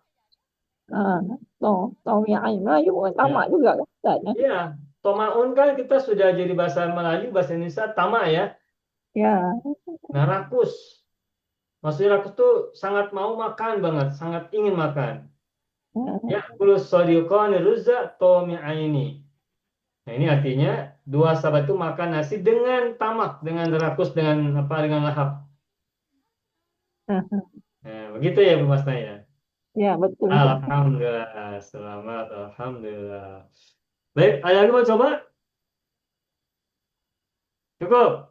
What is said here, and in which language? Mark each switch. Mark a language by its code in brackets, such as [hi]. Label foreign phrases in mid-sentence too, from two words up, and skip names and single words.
[id] Tomi'aini. Melayu bukan tamak juga kan? Iya. Tomaun kan kita sudah jadi bahasa Melayu, bahasa Indonesia tama ya. Ya. Nah, rakus. Maksudnya rakus tuh sangat mau makan banget, sangat ingin makan. Ya, [ar] أكل الصديقان الرز طامعين. [id] Nah, ini artinya dua sahabat itu makan nasi dengan tamak, dengan rakus, dengan apa? Dengan lahap. Nah, begitu ya Bu Masna ya? Ya, betul. Alhamdulillah, selamat, alhamdulillah. Baik, ada yang mau coba? Cukup?